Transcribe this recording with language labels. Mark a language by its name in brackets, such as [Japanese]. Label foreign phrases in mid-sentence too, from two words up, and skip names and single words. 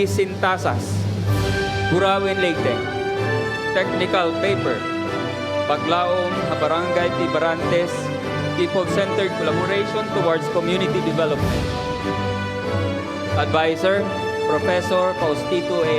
[English] Sintasas, Burawin, Leyte. Technical paper, Paglaom Barangay P. Barantes, People-Centered Collaboration Towards Community Development. Advisor, Professor Faustito A.